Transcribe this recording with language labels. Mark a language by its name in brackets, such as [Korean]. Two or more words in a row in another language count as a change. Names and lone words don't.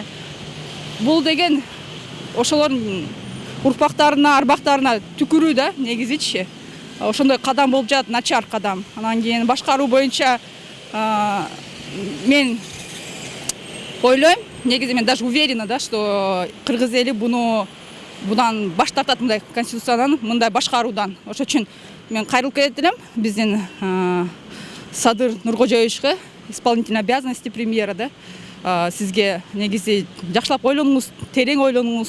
[Kyrgyz] Бул деген ошолордун урпактарына, арбактарына түкүрүү да негизичи. Ошондой кадам болуп жатат, начар кадам. Анан кийин башкаруу боюнча мен ойлойм, негизи мен [Russian] даже уверена, [Kyrgyz] да, что кыргыз эли будан баш тартат, мындай конституциядан, мындай башкаруудан. Ошон үчүн мен кайрылып келет элем биздин Садыр Нуркожоевичке, [Russian] исполнительный обязанности премьера, [Kyrgyz] да. Сизге негизи жакшылап ойлонуңуз, терең ойлонуңуз.